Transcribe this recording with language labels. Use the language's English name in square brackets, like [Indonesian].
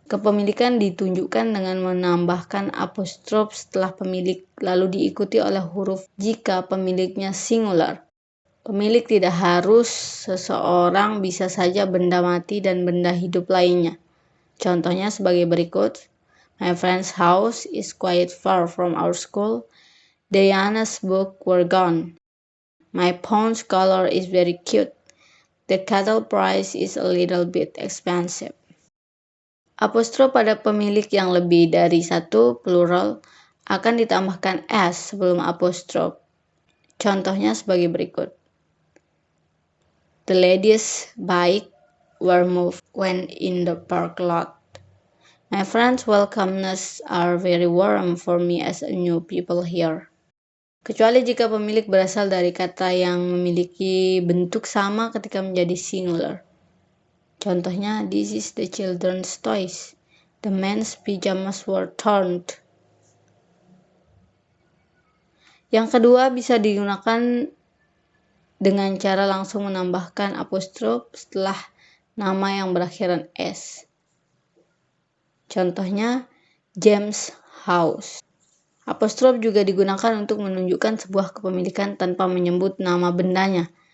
[Indonesian] Kepemilikan ditunjukkan dengan menambahkan apostrophe setelah pemilik, lalu diikuti oleh huruf jika pemiliknya singular. Pemilik tidak harus seseorang, bisa saja benda mati dan benda hidup lainnya. Contohnya sebagai berikut. [English] My friend's house is quite far from our school. Diana's book were gone. My pond's color is very cute. The cattle price is a little bit expensive. [Indonesian] Apostrophe pada pemilik yang lebih dari satu, plural, akan ditambahkan s sebelum apostrophe. Contohnya sebagai berikut. [English] The lady's bike were moved when in the park lot. My friends' welcomeness are very warm for me as a new people here. [Indonesian] Kecuali jika pemilik berasal dari kata yang memiliki bentuk sama ketika menjadi singular. Contohnya, [English] this is the children's toys. The men's pajamas were torn. [Indonesian] Yang kedua bisa digunakan dengan cara langsung menambahkan apostrophe setelah nama yang berakhiran s. Contohnya, James House. Apostrophe juga digunakan untuk menunjukkan sebuah kepemilikan tanpa menyebut nama bendanya.